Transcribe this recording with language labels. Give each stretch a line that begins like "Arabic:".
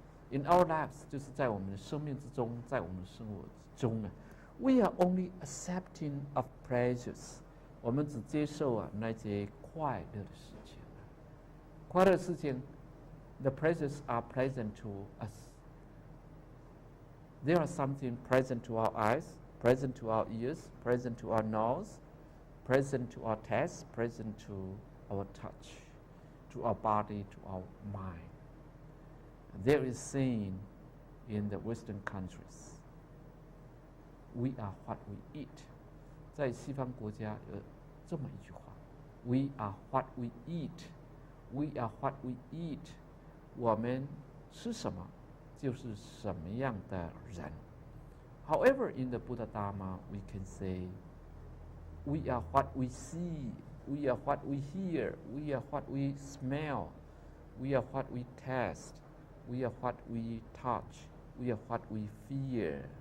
English: In our lives,
Chinese: 就是在我们的生命之中，在我们的生活之中呢 ，
English: we are only accepting of pleasures.
Chinese: 我们只接受那些快乐的事情。快乐的事情
English: ，the pleasures are pleasant to us. There are something pleasant to our eyes, pleasant to our ears, pleasant to our nose, pleasant to our taste, pleasant to our touch, to our body, to our mind. There is saying in the Western countries, we are what we eat.
Chinese: 在西方国家有这么一句话 ，
English: We are what we eat. We are what we eat.
Chinese: 我们吃什么，就是什么样的人。
English: However, in the Buddha Dharma, we can say, we are what we see. We are what we hear. We are what we smell. We are what we taste. We are what we touch. We are what we feel.